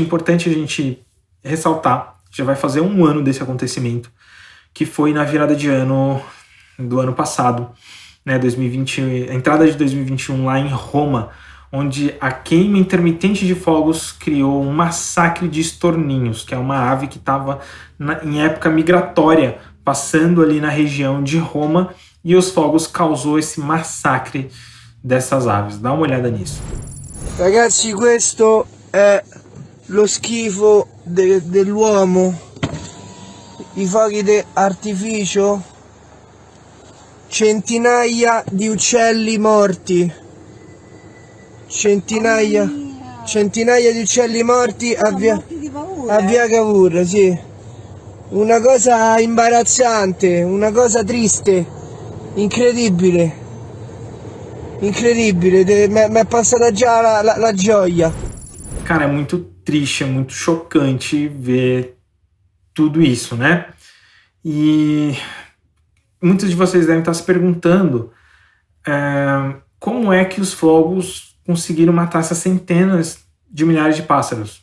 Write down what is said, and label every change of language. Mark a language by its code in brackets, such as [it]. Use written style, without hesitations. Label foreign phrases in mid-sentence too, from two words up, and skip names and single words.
[pt] importante a gente ressaltar, já vai fazer um ano desse acontecimento, que foi na virada de ano do ano passado, né, 2020, a entrada de 2021 lá em Roma, onde a queima intermitente de fogos criou um massacre de estorninhos, que é uma ave que estava em época migratória, passando ali na região de Roma, e os fogos causou esse massacre dessas aves. Dá uma olhada nisso. [it] Ragazzi, questo è lo schifo dell'uomo, i fuochi d'artificio, centinaia di uccelli morti, centinaia di uccelli morti a Via Cavour, sì. Una cosa imbarazzante, una cosa triste, incredibile, mi è passata già la gioia. [pt] Cara, é muito triste, é muito chocante ver tudo isso, né? E muitos de vocês devem estar se perguntando como é que os fogos conseguiram matar essas centenas de milhares de pássaros.